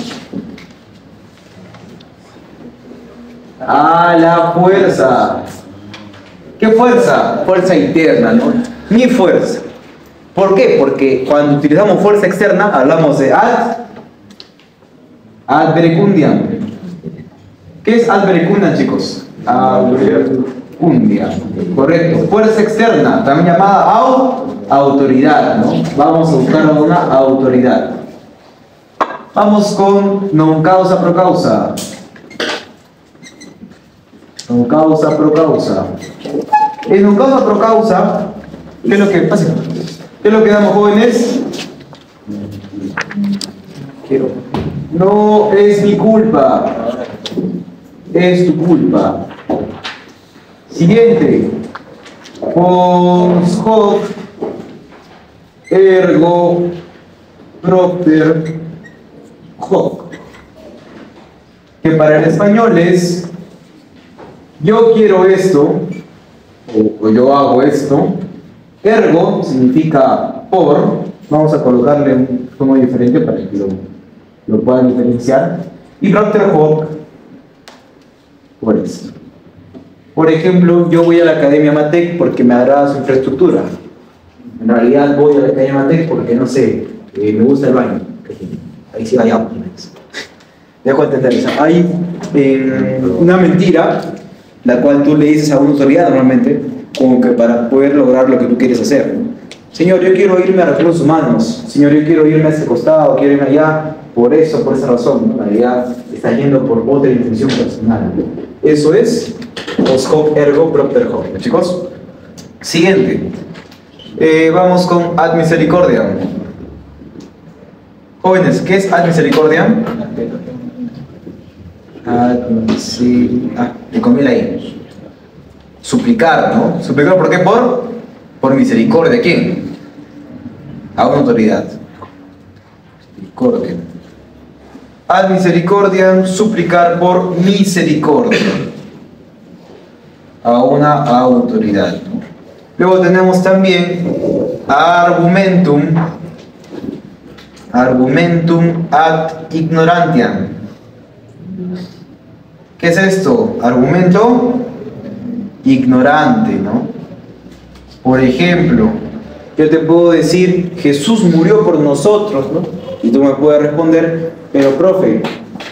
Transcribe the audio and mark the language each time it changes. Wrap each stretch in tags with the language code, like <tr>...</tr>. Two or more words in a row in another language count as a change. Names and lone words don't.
<es>A la fuerza. ¿Qué fuerza? Fuerza interna, ¿no? Mi fuerza. ¿Por qué? Porque cuando utilizamos fuerza externa hablamos de</es> <la>ad verecundiam.</la> <es>¿Qué es</es> <la>ad verecundiam,</la> <es>chicos?</es> <la>Ad verecundiam.</la> <es>Correcto. Fuerza externa, también llamada autoridad, ¿no? Vamos a buscar una autoridad. Vamos con</es> <la>non causa pro causa. Non causa pro causa. En non causa pro causa,</la> <es>¿qué es lo que pasa? ¿Qué es lo que damos, jóvenes? No es mi culpa, es tu culpa. Siguiente.</es> <la>Post hoc ergo propter hoc.</la> <es>Que para el español es yo quiero esto o yo hago esto. Ergo significa por, vamos a colocarle un tono diferente para que lo puedan diferenciar.</es> <la>Y propter hoc,</la> <es>por esto. Por ejemplo, yo voy a la Academia Matec porque me agrada su infraestructura. En realidad voy a la Academia Matec porque, no sé, me gusta el baño. Ahí sí vayamos. Dejo entender eso. Hay una mentira, la cual tú le dices a una autoridad normalmente, como que para poder lograr lo que tú quieres hacer, ¿no? Señor, yo quiero irme a recursos humanos. Señor, yo quiero irme a ese costado, quiero irme allá, por eso, por esa razón, ¿no? En realidad está yendo por otra intención personal. Eso es</es> <la>post hoc ergo propter hoc,</la> <es>chicos. Siguiente. Vamos con</es> <la>ad misericordiam.</la> <es>Jóvenes, ¿qué es</es> <la>ad misericordiam?</la> <es>Le comí la I. Suplicar, ¿no? Suplicar, ¿por qué? Por misericordia. ¿Quién? A una autoridad. Misericordia.</es> <la>Ad misericordiam,</la> <es>suplicar por misericordia a una autoridad, ¿no? Luego tenemos también</es> <la>argumentum ad ignorantiam.</la> <es>¿Qué es esto? Argumento ignorante, ¿no? Por ejemplo, yo te puedo decir, Jesús murió por nosotros, ¿no? Y tú me puedes responder, pero profe,</es>